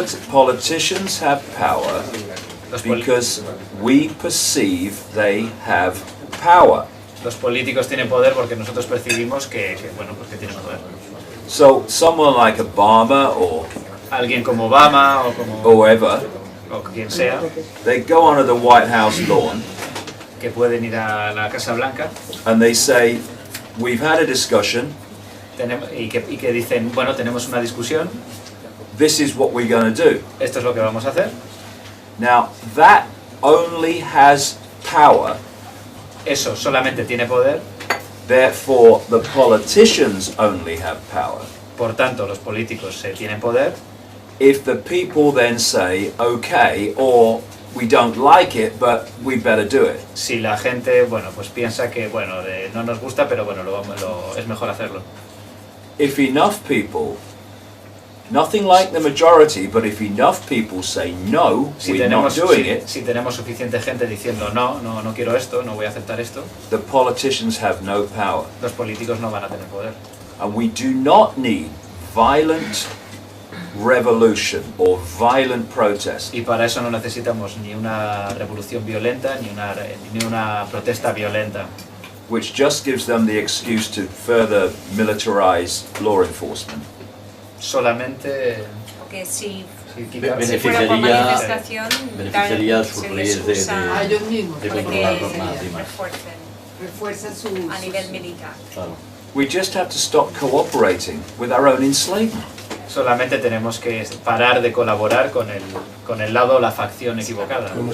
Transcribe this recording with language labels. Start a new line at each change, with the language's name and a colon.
English: Politicians have power because we perceive they have power.
Spanish: Los políticos tienen poder porque nosotros percibimos que tienen poder.
English: So someone like Obama or
Spanish: alguien como Obama o como
English: whoever,
Spanish: o quien sea,
English: they go onto the White House lawn,
Spanish: que pueden ir a la Casa Blanca,
English: and they say, we've had a discussion,
Spanish: y que dicen, bueno, tenemos una discusión,
English: this is what we're going to do.
Spanish: Esto es lo que vamos a hacer.
English: Now that only has power.
Spanish: Eso solamente tiene poder.
English: Therefore, the politicians only have power.
Spanish: Por tanto, los políticos tienen poder.
English: If the people then say, okay, or we don't like it, but we better do it.
Spanish: Si la gente, bueno, pues piensa que, bueno, no nos gusta, pero bueno, es mejor hacerlo.
English: If enough people, nothing like the majority, but if enough people say no, we're not doing it.
Spanish: Si tenemos suficiente gente diciendo no quiero esto, no voy a aceptar esto.
English: The politicians have no power.
Spanish: Los políticos no van a tener poder.
English: And we do not need violent revolution or violent protest.
Spanish: Y para eso no necesitamos ni una revolución violenta ni una protesta violenta.
English: Which just gives them the excuse to further militarize law enforcement.
Spanish: Solamente porque si beneficiaría sus leyes de ellos mismos controlar más refuercen a nivel militar. Claro.
English: We just have to stop cooperating with our own enslavement.
Spanish: Solamente tenemos que parar de colaborar con el lado, la facción equivocada.